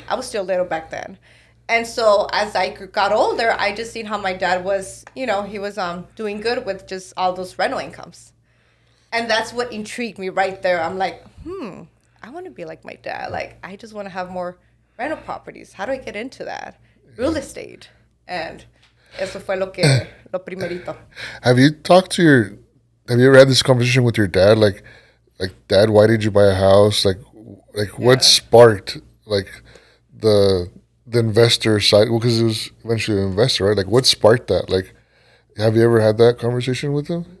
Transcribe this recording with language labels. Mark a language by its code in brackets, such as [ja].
[en] I was still little back then. And so as I got older, I just seen how my dad was, he was doing good with just all those rental incomes. And that's what intrigued me right there. I'm like, I want to be like my dad. Like, I just want to have more rental properties. How do I get into that? Real estate. [es] And eso fue lo primerito. [en] Have you ever had this conversation with your dad? Like, Dad, why did you buy a house? Like what sparked like the investor side? Well, because it was eventually an investor, right? Like, what sparked that? Like, have you ever had that conversation with him?